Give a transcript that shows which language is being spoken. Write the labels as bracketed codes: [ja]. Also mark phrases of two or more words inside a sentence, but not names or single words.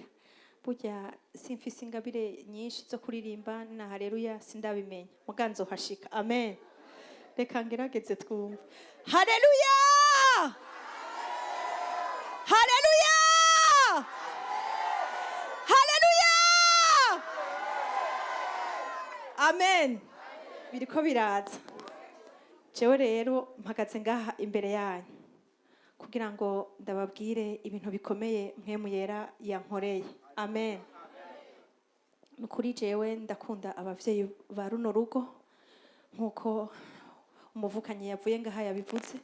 [rn] Burya simfise ingabire nyinshi zo kuririmba na haleluya sindabimenya. Muganzo hashika. Amen. Reka ngerageze twumve. Haleluya! Haleluya! Haleluya! Amen. Biriko biraza. Jewe rero mpagaze ngaha imbere yanyu kugira ngo ndababwire ibintu bikomeye mpemu yera yankoreye. Amen. Nukuri jewe ndakunda abavyeyi ba runo rugo nkuko umuvukanye yavuye ngaha yabivuze.